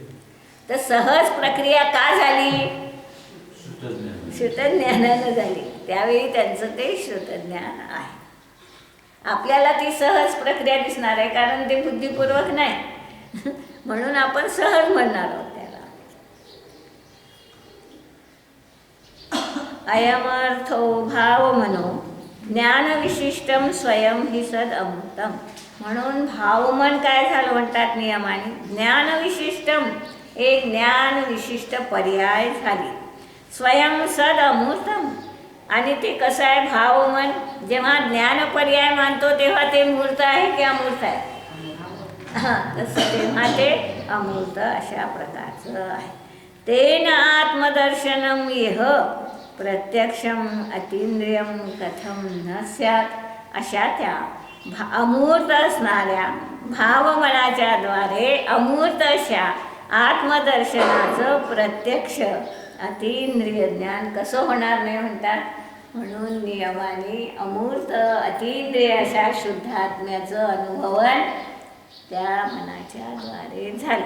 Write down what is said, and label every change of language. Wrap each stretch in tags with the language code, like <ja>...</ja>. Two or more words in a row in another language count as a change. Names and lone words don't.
<mr>तर सहज प्रक्रिया का झाली? श्रुतज्ञानानं झाली. त्यावेळी त्यांचं ते श्रुतज्ञान आहे. आपल्याला ती सहज प्रक्रिया दिसणार आहे, कारण ते बुद्धिपूर्वक नाही. म्हणून आपण सहज म्हणणार आहोत त्याला.</mr> <sa>अयमर्थो भाव मनो ज्ञान विशिष्टम स्वयं हि सद अमृतम.</sa> <mr>म्हणून भावमन काय झालं म्हणतात नियमाने?</mr> <sa>ज्ञान विशिष्टम,</sa> <mr>एक ज्ञान विशिष्ट पर्याय झाली.</mr> <sa>स्वयं सद अमूर्तम.</sa> <mr>आणि ते कसं आहे भावमन? जेव्हा ज्ञान पर्याय मानतो तेव्हा ते मूर्त आहे की अमूर्त आहे? तसं तेव्हा ते अमूर्त अशा प्रकारचं आहे.</mr> <sa>तेन आत्मदर्शनम इह प्रत्यक्षम अतींद्रियम कथम न स्यात्.</sa> <mr>अशा त्या अमूर्त असणाऱ्या भावमनाच्या द्वारे अमूर्त अशा आत्मदर्शनाचं प्रत्यक्ष अतींद्रिय ज्ञान कसं होणार नाही म्हणतात. म्हणून नियमाने अमूर्त अतींद्रिय अशा शुद्धात्म्याचं अनुभवन त्या मनाच्या द्वारे झालं.</mr>